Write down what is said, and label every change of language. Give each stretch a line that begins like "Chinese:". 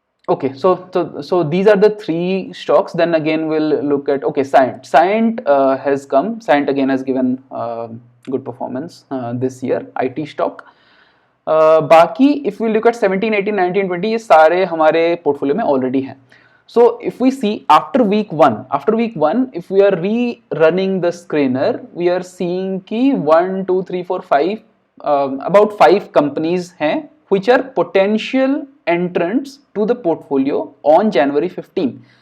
English: Okay, so okay, so these are the 3 stocks. Then again we'll look at, okay, Cyient has come. Cyient again has given good performance this year. IT stock.
Hindi: बाकी
English: if we look at
Hindi: 17, 18, 19, 20, ये सारे हमारे portfolio में already हैं.
English: So if we see after week 1, if we are rerunning the screener, we are seeing कि 1, 2, 3, 4, 5 about 5 companies हैं which are potential entrants to the portfolio on January 15.